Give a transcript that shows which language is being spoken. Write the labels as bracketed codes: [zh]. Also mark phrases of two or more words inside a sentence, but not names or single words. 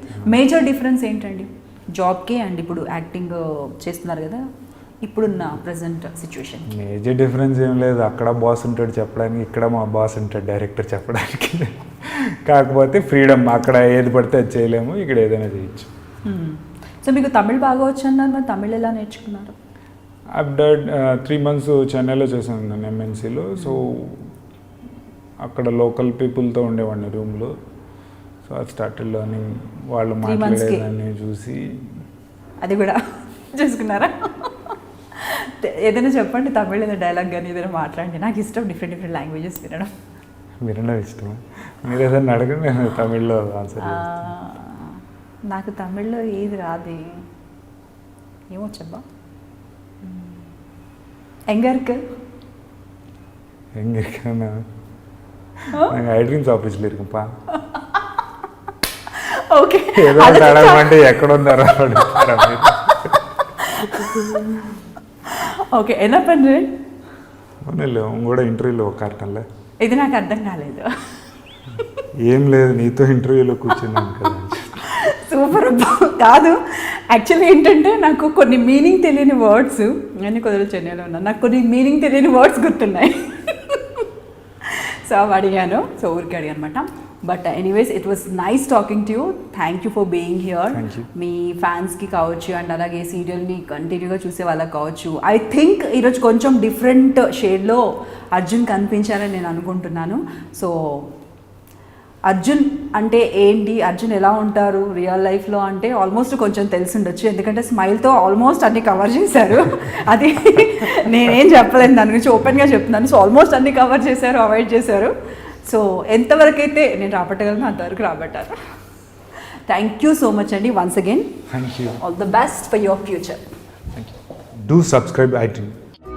[en] major difference [te] ఏంటండి జాబ్కి అండ్ ఇప్పుడు యాక్టింగ్ చేస్తున్నారు కదా ఇప్పుడున్న [en] present situation? major difference [te] ఏం లేదు. అక్కడ బాస్ ఉంటాడు చెప్పడానికి, ఇక్కడ మా బాస్ ఉంటాడు డైరెక్టర్ చెప్పడానికి. కాకపోతే ఫ్రీడమ్, అక్కడ ఏది పడితే అది చేయలేము, ఇక్కడ ఏదైనా చేయొచ్చు. సో సో మీకు తమిళ్ బాగా వచ్చన్నారు, మరి తమిళ్ ఎలా నేర్చుకున్నారు? [en] I've done 3 months [te] చెన్నైలో చేశాను నేను ఎంఎన్సీలో. సో అక్కడ [en] local people [te] ఉండేవాడిని రూమ్లో. [en] so I started learning. వాళ్ళు [te] 3 months కి? మాట్లాడేదాన్ని చూసి అది కూడా చూసుకున్నారా? ఏదైనా చెప్పండి, తమిళ్ ఏదైనా డైలాగ్ కానీ ఏదైనా మాట్లాడండి. నాకు ఇష్టం [en] different languages [te] వినడం. వినడం ఇష్టం. మీరు ఏదైనా అడగండి, నేను తమిళ్లో ఆన్సర్ నాకు తమిళ్లో ఏది రాదు, ఏమో చెప్పా. ఎంగర్క్ [ta] எங்க இருக்கேன்னா நாங்கள் ஐட்ரீம்ஸ் ஆஃபீஸில் இருக்கோம்ப்பா. [te] ఓకే ఏదో అడగమంటే ఎక్కడ ఉన్నారో అడుగుతారా మీరు? ఓకే ఎలా పண்றேன்? [ta] ஒன்றும் இல்லை, உங்களோட [te] ఇంటర్వ్యూలో కరెక్టంలే. ఇది నాకు అర్థం కాలేదు. ఏం లేదు, నీతో ఇంటర్వ్యూలో కూర్చున్నాను కదా. సూపర్ కాదు, యాక్చువల్లీ ఏంటంటే నాకు కొన్ని మీనింగ్ తెలియని వర్డ్స్, నేను కొద్దిగా చెన్నైలో ఉన్నాను, నాకు కొన్ని మీనింగ్ తెలియని వర్డ్స్ గుర్తున్నాయి. సో అవి అడిగాను, సో ఊరికి అడిగాను అనమాట. [en] But anyways it was nice talking to you. Thank you for being here. [te] మీ ఫ్యాన్స్కి కావచ్చు అండ్ అలాగే సీరియల్ని కంటిన్యూగా చూసే వాళ్ళకి కావచ్చు. [en] I think [te] ఈరోజు కొంచెం [en] different shade [te] అర్జున్ కనిపించారని నేను అనుకుంటున్నాను. సో అర్జున్ అంటే ఏంటి, అర్జున్ ఎలా ఉంటారు [en] real life [te] అంటే ఆల్మోస్ట్ కొంచెం తెలిసి ఉండొచ్చు, ఎందుకంటే స్మైల్తో ఆల్మోస్ట్ అన్ని కవర్ చేశారు. అది నేనేం చెప్పలేను, దాని గురించి ఓపెన్గా చెప్తున్నాను. సో ఆల్మోస్ట్ అన్ని కవర్ చేశారు, అవాయిడ్ చేశారు. సో ఎంతవరకు అయితే నేను రాబట్టగలను అంతవరకు రాబట్టారు. [en] thank you so much అండి, once again thank you. all the best for your future. do subscribe iDream.